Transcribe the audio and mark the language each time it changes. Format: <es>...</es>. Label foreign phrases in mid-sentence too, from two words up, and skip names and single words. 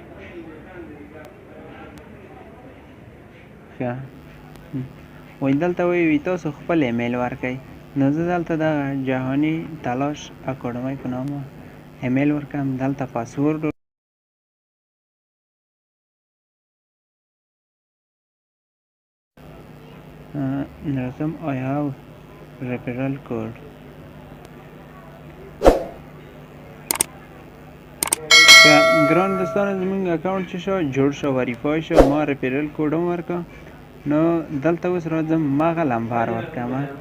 <ps>ښه وایي دلته وایي تاسو خپل ایمیل ورکړئ. نو زه دلته د جهاني تلاش اکاډمۍ په نامه ایمیل ورکړم. دلته پاسورډ راځم</ps> <en>I have referral code.</en> <ps>ګران دوستانو زموږ اکاونټ چې شو جوړ شو، وریفای شو، ما ریفرل کوډ هم ورکړ. نو دلته اوس راځم مغه لمبر ورکړم.</ps>